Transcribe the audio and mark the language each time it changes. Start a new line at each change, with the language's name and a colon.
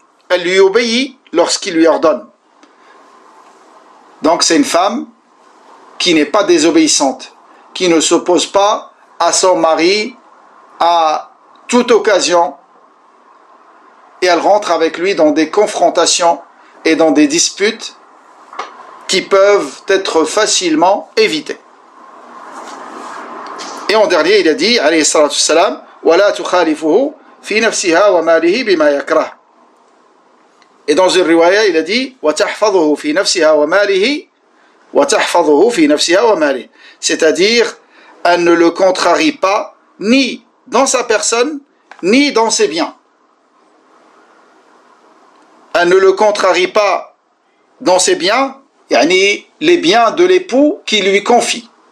French: Elle lui obéit lorsqu'il lui ordonne. Donc c'est une femme qui n'est pas désobéissante, qui ne s'oppose pas à son mari à toute occasion, et elle rentre avec lui dans des confrontations et dans des disputes qui peuvent être facilement évitées. Et en dernier, il a dit,
Arabic: alayhi salatu wassalam, وَلَا تُخَالِفُهُ فِي نَفْسِهَا وَمَالِهِ بِمَا يَكْرَهُ.
French: Et dans une riwaya, il a dit,
Arabic: وَتَحْفَظُهُ فِي نَفْسِهَا وَمَالِهِ وَتَحْفَظُهُ فِي نَفْسِهَا وَمَالِهِ.
French: C'est-à-dire, elle ne le contrarie pas, ni dans sa personne, ni dans ses biens. Elle ne le contrarie pas dans ses biens, les biens de l'époux qu'il lui confie.